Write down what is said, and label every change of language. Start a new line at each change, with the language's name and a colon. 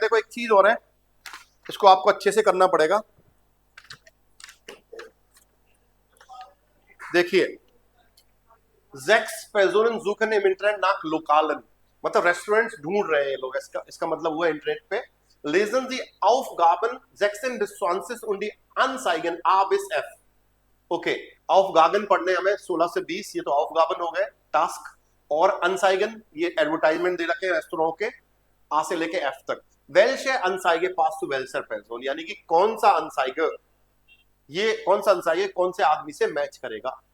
Hindi: देखो एक चीज और है, इसको आपको अच्छे से करना पड़ेगा।
German: देखिए, Sechs Personen suchen im Internet nach Lokalen,
Hindi: मतलब रेस्टोरेंट्स ढूंढ रहे हैं ये लोग। इसका मतलब हुआ इंटरनेट पे।
German: Lesen Sie Aufgaben 16 bis 20 und die Anzeigen A bis F।
Hindi: Okay, Aufgaben पढ़ने हमें 16 से 20, ये तो Aufgaben हो गए टास्क, और Anzeigen ये एडवर्टाइजमेंट दे रखे हैं रेस्टोरेंट के A से लेके F तक।
German: Welche Anzeige passt zu welcher Person,
Hindi: यानी कि कौन सा Anzeige, ये कौन सा Anzeige कौन से आदमी से मैच करेगा।